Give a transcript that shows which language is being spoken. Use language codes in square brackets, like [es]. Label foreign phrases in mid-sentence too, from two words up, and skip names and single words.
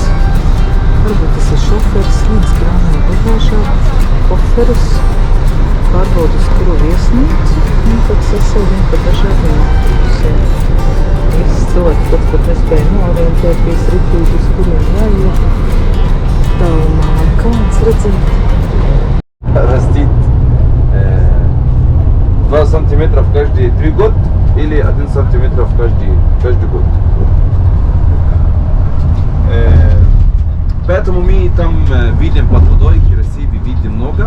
[lv] Varbūt tas ir šoferis, viens krāmē bagāžā, koferus, pārbauda uz kuru viesnīcu, un tad sasēdien pa dažādiem autobusiem. Visi cilvēki pats pat nespēja noorientēties ritīgi, uz kuriem jāiet. Tālumā kāds redzēt. [ru] Растит 2 сантиметра каждые 3 года или 1 сантиметр каждый год. Поэтому мы там видим под водой, красивый видим много.